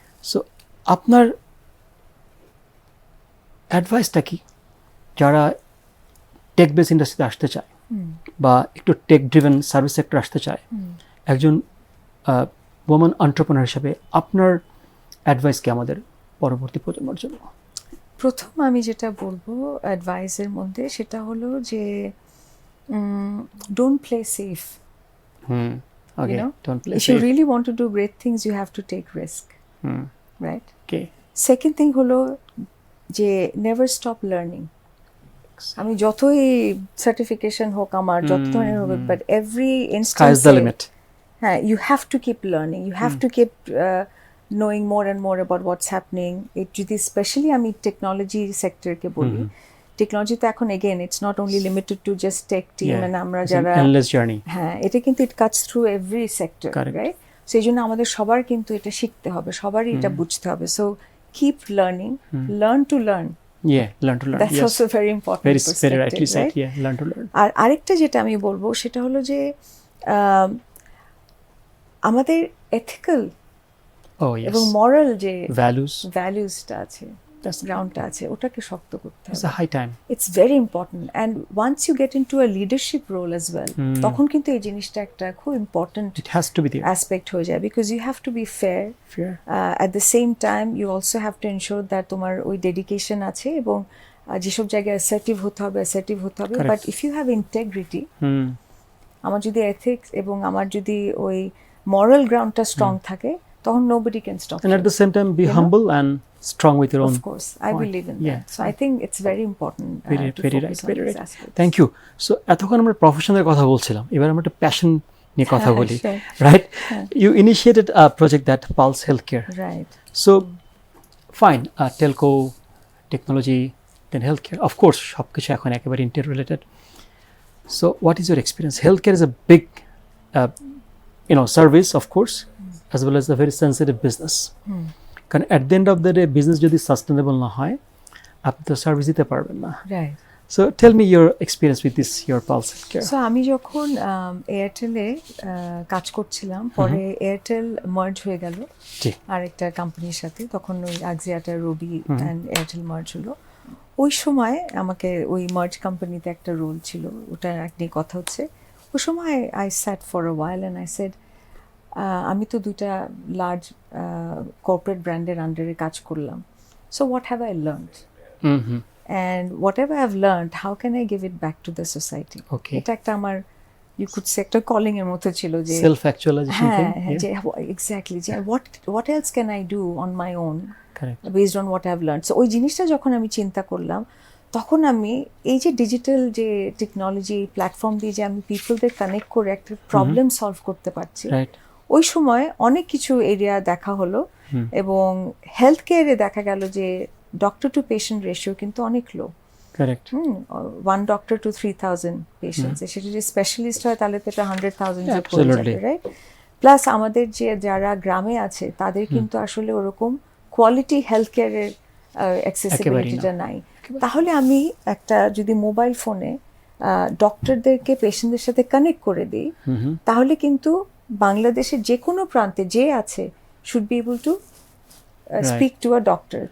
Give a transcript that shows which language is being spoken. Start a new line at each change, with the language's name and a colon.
Bangla: So আপনার অ্যাডভাইসটা কি যারা টেক বেস ইন্ডাস্ট্রিতে আসতে চায় বা একটু টেক ড্রিভেন সার্ভিস সেক্টর আসতে চায়, একজন ওমেন এন্টারপ্রেনার হিসেবে আপনার অ্যাডভাইস কি আমাদের পরবর্তী প্রজন্মের জন্য? প্রথম আমি যেটা বলবো অ্যাডভাইসের মধ্যে, সেটা হলো যে
English: Don't play safe. Okay, don't play if you really want to do great things, you have to take risk. Right? Okay. Second thing
Bangla: হলো যে
English: never stop learning.
Bangla: আমি যতই সার্টিফিকেশন হোক আমার, যত ধরনের হোক,
English: But every instance হ্যাঁ, you have to keep learning, you have to keep knowing more and more about what's happening.
Bangla: যদি স্পেশালি আমি টেকনোলজি সেক্টরকে বলি, টেকনোলজি তো এখন
English: again it's not only limited to just tech team,
Bangla: মানে আমরা যারা হ্যাঁ, এটা কিন্তু
English: It cuts through every sector, right?
Bangla: সেই জন্য আমাদের সবার কিন্তু এটা শিখতে হবে, সবারই এটা বুঝতে হবে।
English: So keep learning, learn to learn. Yeah, learn to learn. That's yes. also very important. Very rightly said. Right? Yeah, learn to learn.
Bangla: আর আরেকটা যেটা আমি বলবো সেটা হলো যে আমাদের এথিক্যাল এবং মরাল যে ভ্যালুসটা আছে, গ্রাউন্ডটা আছে, ওটাকে শক্ত করতে হবে।
English: It's a high time. It's very important, and once you get into a leadership role as well,
Bangla: তখন কিন্তু এই জিনিসটা একটা খুব ইম্পর্টেন্ট অ্যাসপেক্ট হয়ে যায়,
English: because you have to be fair. At the same time you also have to ensure that
Bangla: তোমার ওই ডেডিকেশন আছে, এবং যেসব জায়গায় অ্যাসার্টিভ হতে হবে,
English: but if you have integrity,
Bangla: আমার যদি এথিক্স এবং আমার যদি ওই মরাল গ্রাউন্ডটা স্ট্রং থাকে, তখন
English: nobody can stop you. And at the same time be humble and strong with your own. Of course, I believe in that. So I think it's very important. Very right. Thank you. So
Bangla: এতক্ষণ আমরা প্রফেশনের কথা বলছিলাম, এবার আমরা একটা নিয়ে কথা বলি,
English: sure. Right? You initiated a project that Pulse health care, right. So fine, telco, technology, then health care, of course
Bangla: সব কিছু এখন একেবারে
English: Interrelated. So what is your experience? Health care is a big service, of course, as well as a very sensitive business.
Bangla: কারণ
English: at the end of the day
Bangla: business যদি sustainable না হয়, আপনি তো সার্ভিস দিতে পারবেন না।
English: Right. So tell me your experience with this, your Pulse Healthcare.
Bangla: So আমি যখন এয়ারটেলে কাজ করছিলাম, পরে এয়ারটেল মার্জ হয়ে গেল আরেকটা কোম্পানির সাথে, তখন ওই আগজিয়াটা রবি অ্যান্ড এয়ারটেল মার্জ হলো। ওই সময় আমাকে ওই মার্জ কোম্পানিতে একটা রোল ছিল, ওটা নিয়ে কথা হচ্ছে। ওই সময়
English: I sat for a while and I said,
Bangla: আমি তো দুইটা লার্জ কর্পোরেট ব্র্যান্ডের আন্ডারে কাজ করলাম,
English: So what have I learned? And whatever I've learned, how can I give it back to the society? Okay.
Bangla: এটা একটা আমার,
English: you could say,
Bangla: একটা calling এর মতো ছিল যে
English: self actualization thing. যে exactly, যে what else can I do on my own? Correct. Based on what I've learned. So
Bangla: ওই জিনিসটা যখন আমি চিন্তা করলাম, তখন আমি এই যে ডিজিটাল যে টেকনোলজি প্ল্যাটফর্ম দিয়ে যে আমি পিপলদের কানেক্ট করে একটা প্রবলেম সলভ করতে পারছি,
English: Right.
Bangla: ওই সময় অনেক কিছু এরিয়া দেখা হলো, এবং হেলথ কেয়ারে দেখা গেল যে ডক্টর টু পেশেন্ট রেশিও কিন্তু অনেক লো।
English: Correct. 1 doctor to 3,000 patients.
Bangla: সেটা যদি স্পেশালিস্ট হয় তাহলে তো এটা 100,000 যে পড়ে
English: Absolutely.
Bangla: যাবে, রাইট? প্লাস আমাদের যে যারা গ্রামে আছে তাদের কিন্তু আসলে ওরকম কোয়ালিটি হেলথ কেয়ারের অ্যাক্সেসিবিলিটিটা নাই। তাহলে আমি একটা যদি মোবাইল ফোনে ডক্টরদেরকে পেশেন্টদের সাথে কানেক্ট করে দিই, তাহলে কিন্তু বাংলাদেশের যে কোনো প্রান্তে যে আছে
English: Should be able to speak to a doctor.